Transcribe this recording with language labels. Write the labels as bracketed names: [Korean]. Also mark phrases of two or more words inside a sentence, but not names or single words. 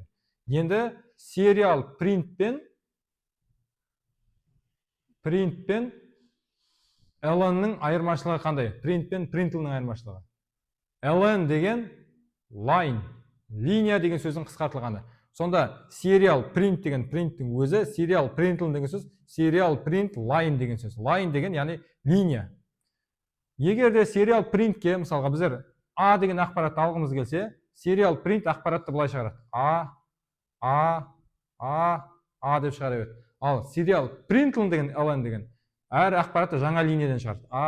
[Kazakh] Енді [English] serial print [Kazakh] пен ln'ның айырмашылығы қандай? Print пен printl'ның айырмашылығы. ln деген line, линия деген сөздің қысқартылғаны. Сонда [English] serial print [Kazakh] деген prinттің өзі, [English] serial println [Kazakh] деген сөз, [English] serial print line [Kazakh] деген сөз. Line деген яғни линия. Егер де [English] serial printке [Kazakh] мысалға біздер A деген ақпаратты алғымыз келсе, [English] serial print [Kazakh] ақпаратты былай шығарады. A деп шығара береді. Ал [English] serial println [Kazakh] деген ln деген әр ақпаратты жаңа линиядан шығарады.